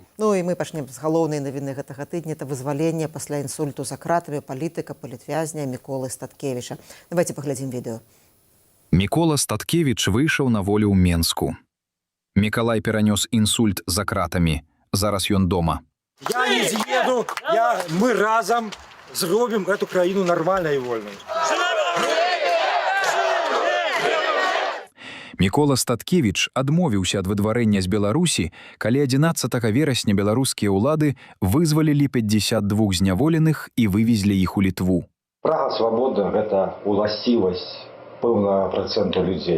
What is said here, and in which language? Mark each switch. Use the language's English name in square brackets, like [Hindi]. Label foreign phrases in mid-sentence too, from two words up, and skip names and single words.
[Belarusian] Ну і мы пачнем з галоўнай навіны гэтага тыдня. Это вызваленне пасля інсульту за кратамі палітыка, палітвязня Міколы Статкевіча. Давайте паглядзім відео. Мікола Статкевіч выйшаў на волю ў Менску. Мікалай перанёс інсульт за кратамі. Зараз ён дома. Я не з'еду, мы разом зробім эту краіну нормальной и вольной. Мікола Статкевіч адмовіўся ад выдварэння з Беларусі, калі 11 верасня беларускія ўлады вызвалілі 52 зняволеных і вывезлі іх у Літву. Прага свабоды – гэта уласцівасць пэўнага працэнту людзей.